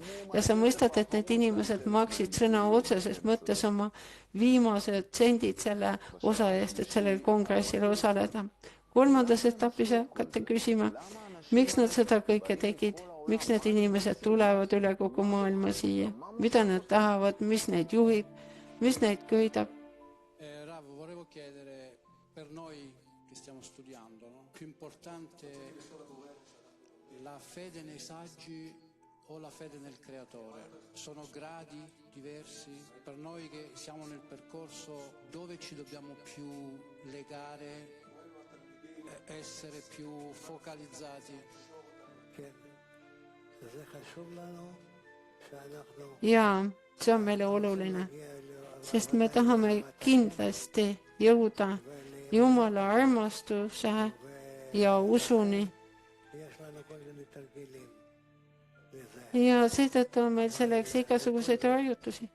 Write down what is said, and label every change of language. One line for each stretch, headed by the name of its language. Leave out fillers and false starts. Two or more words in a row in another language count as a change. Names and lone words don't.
Estonian: Ja sa mõistad, et need inimesed maksid sõna otseses mõttes oma viimased sendid selle osa eest, et sellel kongressil osaleda. Kolmandas etapis hakkate küsima, miks nad seda kõike tegid, miks need inimesed tulevad üle kogu maailma siia, mida nad tahavad, mis neid juhib, mis neid köidab.
Italian: Rav, volevo chiedere per noi che stiamo studiando, no? Più importante la fede nei saggi o la fede nel creatore? Sono gradi diversi? Per noi che siamo nel percorso, dove ci dobbiamo più legare, essere più focalizzati?
Estonian: Jaa, see on meile oluline, sest me tahame kindlasti jõuda Jumala armastuse ja usuni. Ja seetõttu on meil selleks igasuguseid harjutusi.